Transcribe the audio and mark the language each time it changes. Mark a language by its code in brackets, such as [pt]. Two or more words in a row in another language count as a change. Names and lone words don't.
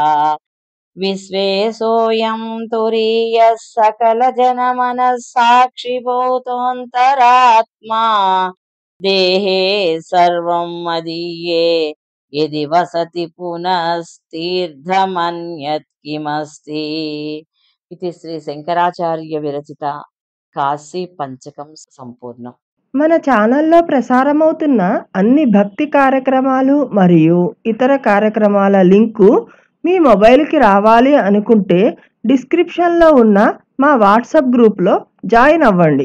[sa] विश्वेशोऽयं तुरीयः सकल जन मन साक्षिभूतोऽन्तरात्मा देहे सर्वं मदीये यदि वसति पुनस्तीर्थमन्यत् किमस्ति इति श्री శంకరాచార్య విరచిత కాశీ పంచకం సంపూర్ణం। [te] మన ఛానల్లో ప్రసారమవుతున్న అన్ని భక్తి కార్యక్రమాలు మరియు ఇతర కార్యక్రమాల లింకు మీ మొబైల్కి రావాలి అనుకుంటే డిస్క్రిప్షన్లో ఉన్న మా వాట్సాప్ గ్రూప్లో జాయిన్ అవ్వండి।